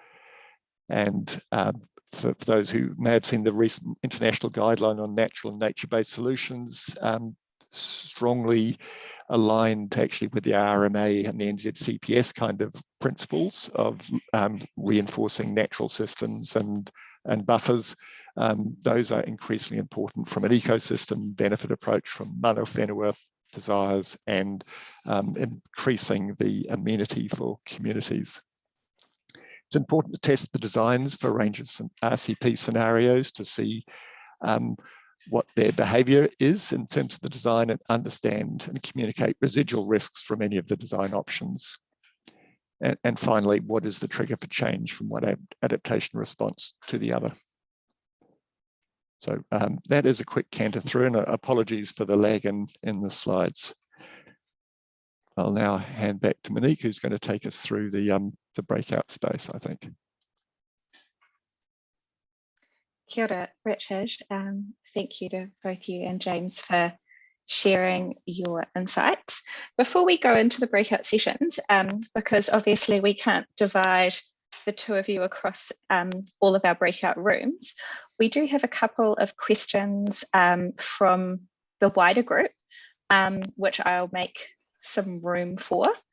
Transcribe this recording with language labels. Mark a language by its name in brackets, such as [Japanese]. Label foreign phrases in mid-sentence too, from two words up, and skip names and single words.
[English] And for those who may have seen the recent international guideline on natural and nature-based solutions, strongly aligned actually with the RMA and the NZCPS kind of principles of reinforcing natural systems and buffers. Those are increasingly important from an ecosystem benefit approach from [Māori] mana whenua [English] desires and increasing the amenity for communities. It's important to test the designs for a range of RCP scenarios to see what their behaviour is in terms of the design and understand and communicate residual risks from any of the design options. And finally, what is the trigger for change from one adaptation response to the other? So that is a quick canter through, and apologies for the lag in the slides. I'll now hand back to Monique, who's going to take us through the breakout space, I think. [Māori] Kia ora, [English] Richard. Thank you to both you and James for sharing your insights. Before we go into the breakout sessions, because obviously we can't divide the two of you across all of our breakout rooms, we do have a couple of questions from the wider group, which I'll make some room for.